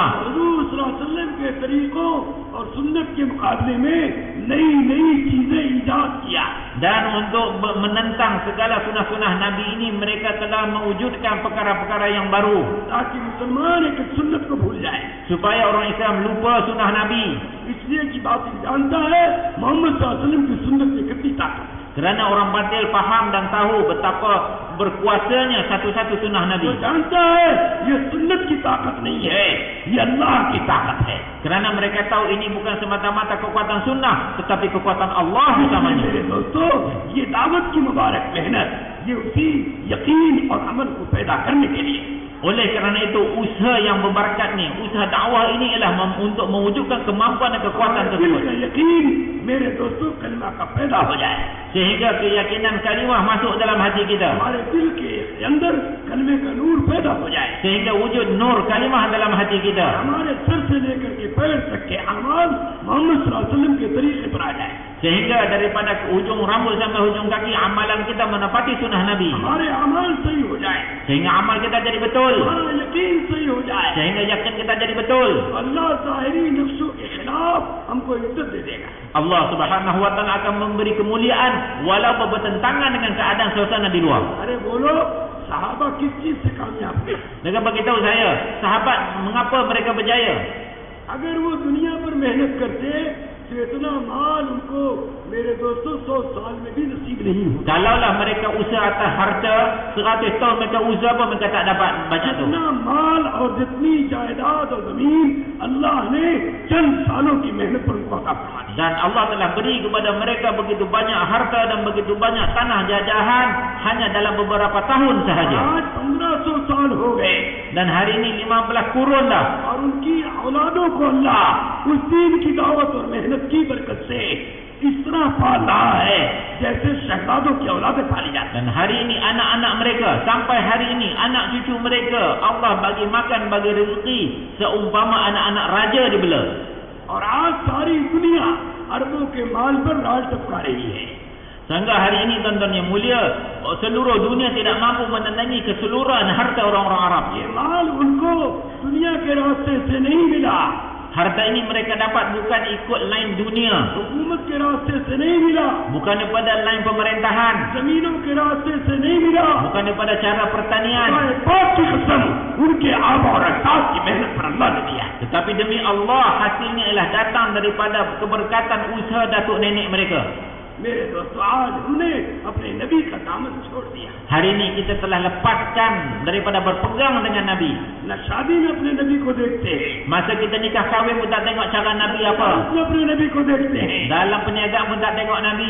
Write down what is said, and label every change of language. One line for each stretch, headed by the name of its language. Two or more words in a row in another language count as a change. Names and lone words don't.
Hindi: हुजूर
Arabic: صلى الله عليه وسلم
Hindi: के तरीकों और सुन्नत के मुकाबले में नई नई चीजें ईजाद किया.
Malay: Dan untuk menentang segala sunnah-sunnah Nabi ini, mereka telah mewujudkan perkara-perkara yang baru.
Hindi: ताकि मुसलमान एक सुन्नत को भूल जाए.
Malay: Supaya orang Islam lupa sunnah Nabi.
Hindi: इसलिए की बात जानता है मोहम्मद
Arabic: صلى الله عليه وسلم
Hindi: की सुन्नत में कितनी ताकत.
Malay: Kerana orang batil faham dan tahu betapa berkuasanya satu-satu sunnah Nabi.
Hindi: वो जानता है ये सुन्नत की ताकत नहीं है, ये अल्लाह की ताकत है.
Malay: Kerana mereka tahu ini bukan semata-mata kekuatan sunnah, tetapi kekuatan Allah utamanya.
Hindi: मेरे दोस्तों, ये दावत की मुबारक मेहनत, ये उसी यकीन और अमल को पैदा करने के लिए.
Malay: Oleh kerana itu usaha yang berberkat ni, usaha dakwah ini ialah untuk mewujudkan kemampuan dan kekuatan tersebut.
Hindi: यकीन मेरे दोस्तों कलमा का पैदा हो जाए.
Malay: Sehingga keyakinan kalimah masuk dalam hati kita.
Hindi: हमारे दिल के अंदर कलमे का नूर पैदा हो जाए.
Malay: Sehingga wujud nur kalimah dalam hati kita.
Hindi: हमारे सर से लेकर के पैर तक के अमाल मोहम्मद
Arabic: صلى الله عليه وسلم
Hindi: के तरीके पर आ जाए.
Malay: Sehingga daripada ujung rambut sampai ujung kaki amalan kita menepati sunnah Nabi.
Hindi: हमारे अमाल सही हो जाए.
Malay: Sehingga amal kita jadi betul.
Hindi: हमारा यकीन सही हो जाए.
Malay: Sehingga yakin kita jadi betul.
Hindi: अल्लाह ज़ाहिरी नफ्सों के खिलाफ हमको इज्जत दे देगा.
Malay: Allah
Arabic: سبحانه وتعالى
Malay: akan memberi kemuliaan walaupun bertentangan dengan keadaan suasana di luar.
Hindi: अरे बोलो, सहाबा किस चीज से कामयाब हुए?
Malay: Dengan beritahu saya, sahabat mengapa mereka berjaya?
Hindi: अगर वो दुनिया पर मेहनत करते तो इतना माल उनको मेरे दोस्तों 100 साल में भी नसीब नहीं होता.
Malay: Kalaulah mereka usaha atas harta, 100 tahun mereka usaha pun mereka tak dapat banyak tu.
Hindi: जितना माल और जितनी जायदाद और जमीन अल्लाह ने चंद सालों की मेहनत पर उनको अता फरमा दी.
Malay: Dan Allah telah beri kepada mereka begitu banyak harta dan begitu banyak tanah jajahan hanya dalam beberapa tahun sahaja.
Hindi: आज 1500 साल हो गए
Malay: Dan hari ini 15 kurun dah.
Hindi: और उनकी औलादों को अल्लाह उस दीन की दावत और मेहनत की बरकत से इस तरह पाल रहा है जैसे शहजादों की औलादें पाली जाती.
Malay: Dan hari ini anak-anak mereka, sampai hari ini anak cucu mereka Allah bagi makan, bagi rezeki seumpama anak-anak raja dibela.
Hindi: और आज सारी दुनिया अरबों के माल पर राज टपका रही है.
Malay: Sehingga hari ini tuan-tuan yang mulia, seluruh dunia tidak mampu menandingi keseluruhan harta orang-orang Arab.
Hindi: ये माल उनको दुनिया के रास्ते से नहीं मिला.
Malay: Harta ini mereka dapat bukan ikut lain dunia,
Hindi: हुकूमत के रास्ते से नहीं मिला.
Malay: bukan daripada lain pemerintahan,
Hindi: जमीनों के रास्ते से नहीं मिला.
Malay: bukan daripada cara pertanian.
Hindi: बाप की कसम उनके आबा और अजदाद की मेहनत पर अल्लाह ने दिया.
Malay: Tetapi demi Allah hasilnya ialah datang daripada keberkatan usaha datuk nenek mereka.
Hindi: मेरे दोस्तों, आज हमने अपने नबी का दामन छोड़ दिया.
Malay: Hari ini kita telah lepaskan daripada berpegang dengan Nabi.
Hindi: न शादी में अपने नबी को देखते हैं,
Malay: Masa kita nikah kahwin pun tak tengok cara Nabi apa.
Hindi: में अपने नबी को देखते हैं,
Malay: Dalam perniagaan pun tak tengok Nabi.